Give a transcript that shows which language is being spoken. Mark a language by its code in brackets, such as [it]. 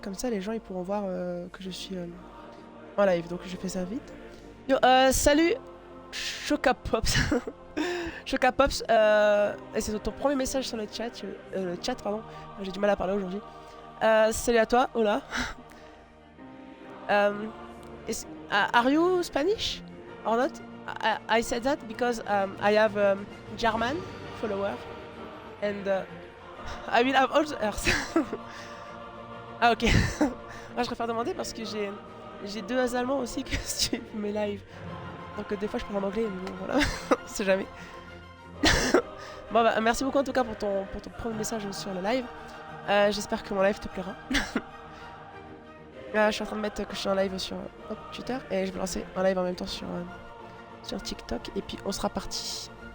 [fr] Comme ça, les gens ils pourront voir que je suis en live. Donc, je fais ça vite. Yo, salut Chocapops. Chocapops, et c'est ton premier message sur le chat, pardon. J'ai du mal à parler aujourd'hui. Salut à toi, hola. [en] Um, are you Spanish or not? I said that because I have German follower and I will have also Earth. Ah ok. [fr] Moi je préfère demander parce que j'ai deux Allemands aussi qui suivent mes lives. Donc des fois je parle en anglais, mais bon, voilà, on sait jamais. Bon bah merci beaucoup en tout cas pour ton premier message sur le live. J'espère que mon live te plaira. Je suis en train de mettre que je suis en live sur Twitter et je vais lancer un live en même temps sur TikTok et puis on sera parti.